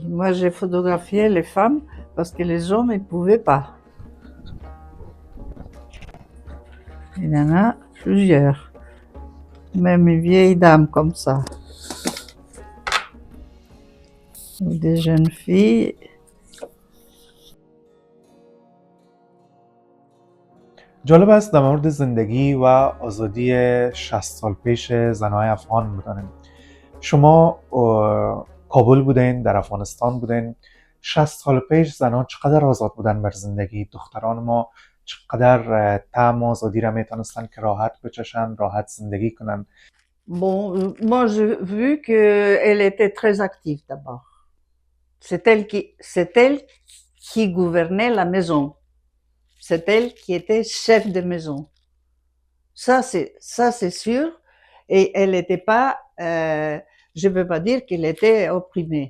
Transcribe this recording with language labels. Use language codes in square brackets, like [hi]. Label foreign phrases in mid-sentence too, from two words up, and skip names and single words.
[fr] Moi, j'ai photographié les femmes parce que les hommes, ils pouvaient pas. Il y en a plusieurs. Même une vieille dame comme ça. Des jeunes filles. [fa] جالب است در مورد زندگی و آزادی 60 سال پیش زنهای افغان بدانیم. شما کابل بودین، در افغانستان بودین. 60 سال پیش زنها چقدر آزاد بودن بر زندگی؟ دختران ما چقدر طعم آزادی را میتونستن که راحت بچشن، راحت زندگی کنن؟ [fr] Bon, moi, j'ai vu qu'elle était très active d'abord. C'est elle qui gouvernait la maison. C'est elle qui était chef de maison. Ça, c'est sûr. Et elle n'était pas, je ne peux pas dire qu'elle était opprimée.